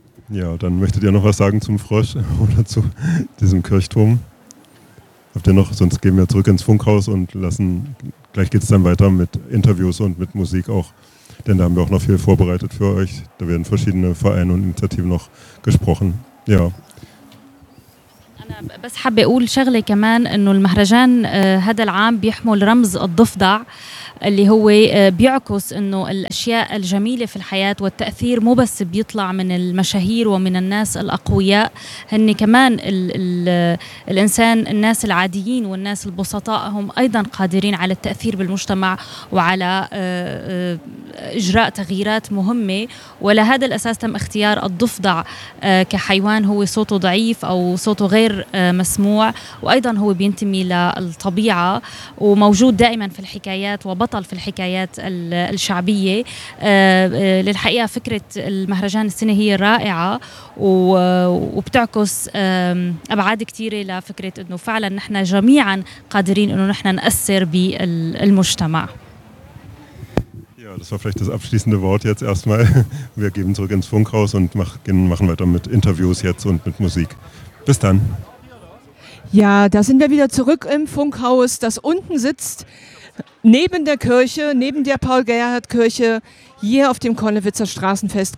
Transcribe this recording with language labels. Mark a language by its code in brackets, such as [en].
[de] Ja, dann möchtet ihr noch was sagen zum Frosch oder zu diesem Kirchturm? Habt ihr noch? Sonst gehen wir zurück ins Funkhaus und lassen, gleich geht es dann weiter mit Interviews und mit Musik auch. Denn da haben wir auch noch viel vorbereitet für euch. Da werden verschiedene Vereine und Initiativen noch gesprochen. Ja. [ar] بس حابة أقول شغلة كمان إنه المهرجان هذا العام بيحمل رمز الضفدع اللي هو بيعكس إنه الأشياء الجميلة في الحياة والتأثير مو بس بيطلع من المشاهير ومن الناس الأقوياء هني كمان الإنسان الناس العاديين والناس البسطاء هم أيضا قادرين على التأثير بالمجتمع وعلى إجراء تغييرات مهمة ولهذا الأساس تم اختيار الضفدع كحيوان هو صوته ضعيف أو صوته غير مسموع وأيضا هو بينتمي للطبيعة وموجود دائما في الحكايات وبطل في الحكايات الشعبية للحقيقة فكرة المهرجان السنة هي رائعة وبتعكس أبعاد كتيرة لفكرة أنه فعلا نحن جميعا قادرين أنه نحن نأثر بالمجتمع. [de] Das war vielleicht das abschließende Wort jetzt erstmal. Wir geben zurück ins Funkhaus und machen weiter mit Interviews jetzt und mit Musik. Bis dann. Ja, da sind wir wieder zurück im Funkhaus, das unten sitzt, neben der Kirche, neben der Paul-Gerhardt-Kirche, hier auf dem Konnewitzer Straßenfest.